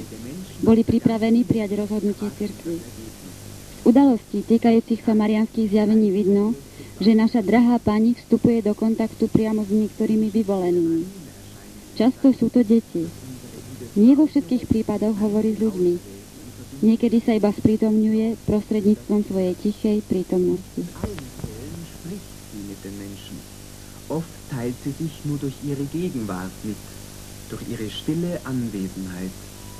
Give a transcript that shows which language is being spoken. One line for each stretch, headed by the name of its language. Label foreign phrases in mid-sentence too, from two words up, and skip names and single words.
Slovak: Boli pripravení prijať rozhodnutie cirkvi. Z udalostí týkajúcich sa mariánskych zjavení vidno, že naša drahá pani vstupuje do kontaktu priamo s niektorými vyvolenými. Často sú to deti. Nie vo všetkých prípadoch hovorí s ľuďmi. Niekedy sa iba sprítomňuje prostredníctvom svojej tichej prítomnosti.
German: Oft teilt sie sich nur durch ihre Gegenwart mit, durch ihre stille Anwesenheit.